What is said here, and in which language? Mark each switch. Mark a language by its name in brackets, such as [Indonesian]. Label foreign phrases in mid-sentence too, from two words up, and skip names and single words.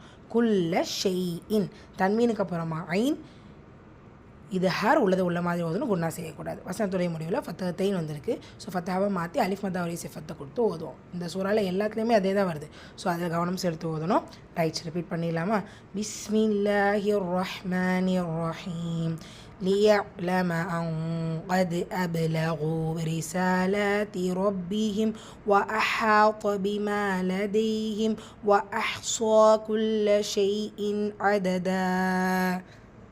[Arabic] كل شيء [Tamil] தன்மீனுக்கு அப்புறமா ஐன் இது ஹார் உள்ளது உள்ள மாதிரி ஓதணும், குன்னா செய்யக்கூடாது. வசனத்துடைய முடிவில் ஃபத்தத்தைன் வந்திருக்கு. ஸோ ஃபத்தாவை மாற்றி அலிஃப் மத்தா வரி சிஃபத்தை கொடுத்து ஓதுவோம். இந்த சூறாவில் எல்லாத்துலேயுமே அதே தான் வருது. ஸோ அதில் கவனம் செலுத்து ஓதணும். [English] rights repeat [Tamil] பண்ணிடலாமா? [Arabic] بسم الله الرحمن الرحيم. ليعلم أن قد أبلغوا رسالات ربهم وأحاط بما لديهم وأحصى كل شيء عددا.